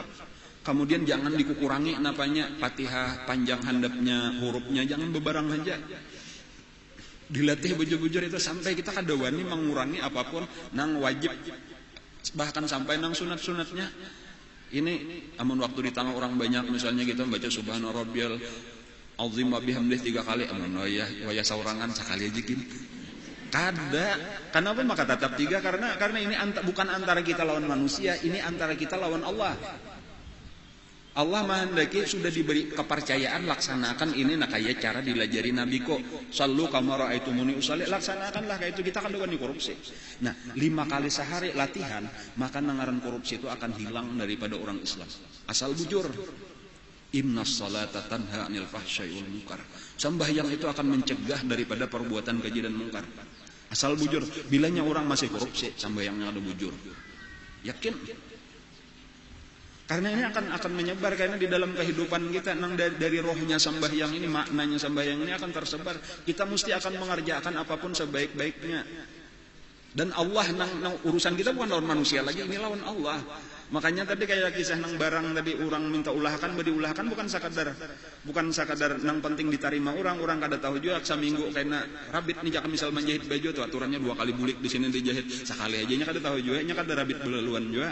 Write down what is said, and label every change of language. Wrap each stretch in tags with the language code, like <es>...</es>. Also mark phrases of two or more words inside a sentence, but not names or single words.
<bjn>Kemudian jangan dikurangi napanya Fatihah panjang handapnya hurufnya jangan bebarang aja. Dilatih bujur-bujur itu sampai kita kada wani mengurangi apapun nang wajib, bahkan sampai nang sunat-sunatnya. Ini amun waktu di tangan orang banyak misalnya kita baca</bjn> <ar>subhana rabbiyal azim wa bihamdih</ar> <bjn>3 kali, amun waya saurangan sekali aja kin. Kada. Kenapa maka tetap 3? Karena ini bukan antara kita lawan manusia, ini antara kita lawan Allah. Allah menghendaki sudah diberi kepercayaan laksanakan ini, nah kayak cara dilajari Nabi kok</bjn> <ar>sallu kama raaitumuni usalli,</ar> <bjn>laksanakanlah kayak itu. Kita kan dengan korupsi. Nah 5 kali sehari latihan, maka nangaran korupsi itu akan hilang daripada orang Islam. Asal bujur.</bjn> <ar>Innas salata tanha 'anil fahsya'i wal munkar.</ar> <bjn>Sembahyang itu akan mencegah daripada perbuatan keji dan mungkar. Asal bujur. Bilanya orang masih korupsi, sembahyangnya ada bujur. Yakin? Karena ini akan menyebar, karena di dalam kehidupan kita nang dari rohnya sembahyang ini, maknanya sembahyang ini akan tersebar. Kita mesti akan mengerjakan apapun sebaik-baiknya. Dan Allah nang urusan kita bukan lawan manusia lagi, ini lawan Allah. Makanya tadi kayak kisah nang barang tadi orang minta ulahkan, diulahkan bukan sakadar nang penting diterima orang kada tahu juga seminggu karena rabit nih jaka misal menjahit baju tuh aturannya 2 kali bulik di sini dijahit sekali aja nya kada tahu juga nya kada rabit belaluan juga.</bjn>